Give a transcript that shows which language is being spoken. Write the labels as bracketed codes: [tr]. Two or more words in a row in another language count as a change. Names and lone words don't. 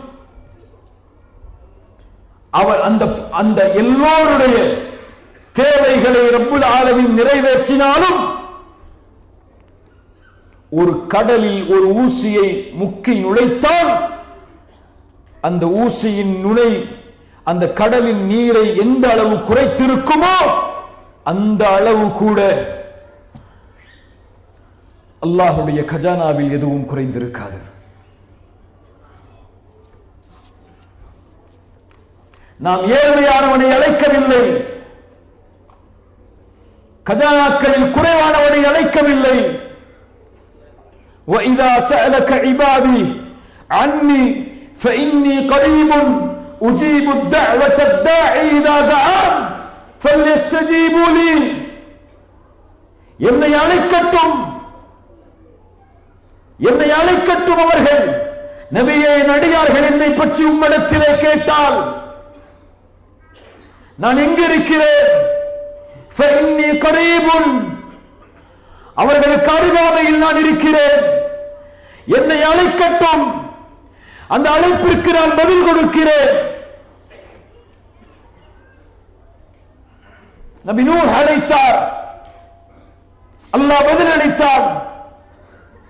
[ta] அவர் அந்த எல்லோருடைய தேவைகளை ரப்புல் ஆலமீன் நிறைவேற்றினாலும், ஒரு கடலில் ஒரு ஊசியை முக்கி நுழைத்தால் அந்த ஊசியின் நுழை அந்த கடலின் நீரை எந்த அளவு குறைத்திருக்குமோ அந்த அளவு கூட அல்லாஹ்வுடைய கஜானாவில் எதுவும் குறைந்திருக்காது. நாம் ஏழ்மையானவனை அழைக்கவில்லை, கஜானாக்களில் குறைவானவனை அழைக்கவில்லை. [ar] وَإِذَا سَأَلَكَ عِبَادِي عَنِّي فَإِنِّي قَرِيبٌ أُجِيبُ الدَّعْوَةَ الدَّاعِ إِذَا دَعَانِ فَلْيَسْتَجِيبُوا لِي. [ta] என்னை அழைக்கட்டும், என்னை அழைக்கட்டும் அவர்கள். நபியே, நடிகார்கள் என்னை பற்றி உம்மிடத்திலே கேட்டால் நான் எங்கு இருக்கிறேன்? [ar] فَإِنِّي قَرِيبٌ, [ta] அவர்களுக்கு அருகாமையில் நான் இருக்கிறேன். என்னை அழைக்கட்டும், அந்த அழைப்பிற்கு நான் பதில் கொடுக்கிறேன். நபி நூஹ் அழைத்தார், அல்லாஹ் பதில் அளித்தார்.